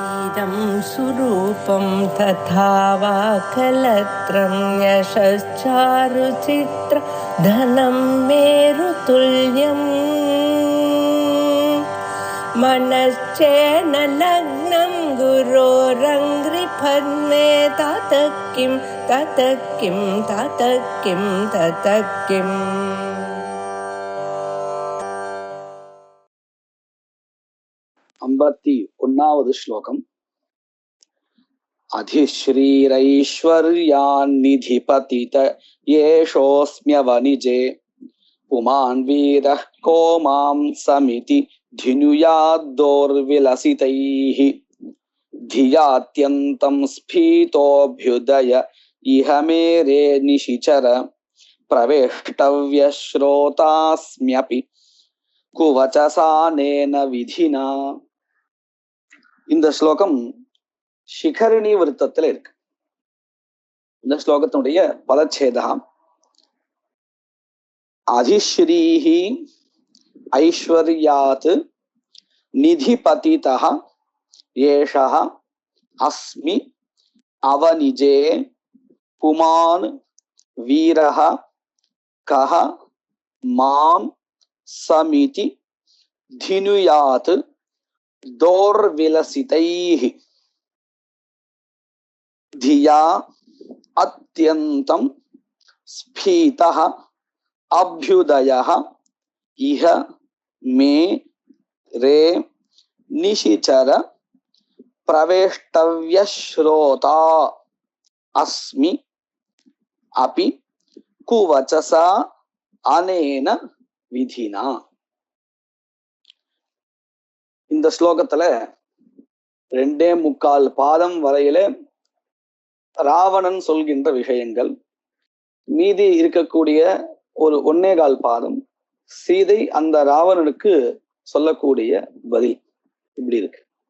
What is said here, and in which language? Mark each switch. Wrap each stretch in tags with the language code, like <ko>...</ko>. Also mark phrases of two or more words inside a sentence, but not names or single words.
<sa>इदं सुरूपं तथा वा कलत्रं यशश्चारुचित्र धनं मेरुतुल्यम् मनश्चेन लग्नं गुरोरङ्घ्रिपद्मे ततः किं ततः किं ततः किं ततः किम्</sa> <ta>51வது ஸ்லோகம்.</ta> <sa>अधिश्रीरैश्वर्यान्निधिपतित येषोऽस्म्यवनिजे पुमान् वीरः को मां समिति धिनुयाद्दोर्विलसितैः धियात्यन्तं स्फीतोऽभ्युदय इह मेरे निशिचर प्रवेष्टव्यश्रोतास्म्यपि कुवचसानेन विधिना.</sa> <ta>இந்த ஸ்லோகம் சிகரணி விருத்தத்துல இருக்கு. இந்த ஸ்லோகத்தினுடைய பலச்சேதகம்</ta> <sa>अधिश्रीः ऐश्वर्यात् निधिपतितः एषः अस्मि अवनिजे पुमान् वीरः कः माम् समिति धिनुयात् दोर्विलसितैः धिया अत्यन्तं स्फीतः अभ्युदयः इह मे रे निशिचर प्रवेष्टव्यश्रोता अस्मि अपि कुवचसा अनेन विधिना.</sa> <ta>இந்த ஸ்லோகத்துல 2.25 பாதம் வரையில ராவணன் சொல்கின்ற விஷயங்கள், மீதி இருக்கக்கூடிய ஒரு 1.25 பாதம் சீதை அந்த ராவணனுக்கு சொல்லக்கூடிய பதில் இப்படி இருக்கு.</ta>